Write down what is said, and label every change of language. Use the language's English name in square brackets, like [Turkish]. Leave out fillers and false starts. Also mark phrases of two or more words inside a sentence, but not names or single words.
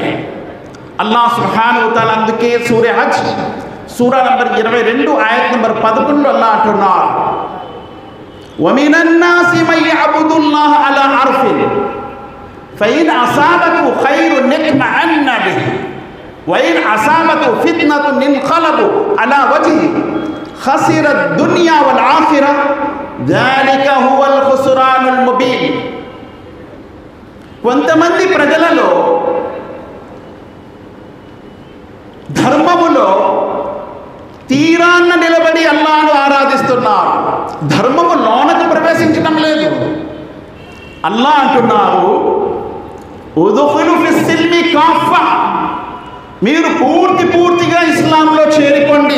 [Telugu] అల్లాహ్ సుబ్హానహు వ తఆలా అందుకే సూరా హజ్ సూరా నంబర్ 22 ఆయత్ నంబర్ 11లో అల్లాహ్ అంటున్నారు, [Arabic] ومن الناس من يعبد الله على حرف فإن أصابه خير اطمأن به وإن أصابته فتنة انقلب على وجهه خسر الدنيا والآخرة ذلك هو الخسران المبين. [Telugu] కొంతమంది ప్రజలలో ధర్మములో తీరాన్న నిలబడి అల్లాహ్ను ఆరాధిస్తున్నారు, ధర్మము లోనకు ప్రవేశించడం లేదు. అల్లాహ్ అంటున్నారు, [Arabic] ادخلوا في السلم كافة, [Telugu] మీరు పూర్తిగా ఇస్లాంలో చేరిపోండి.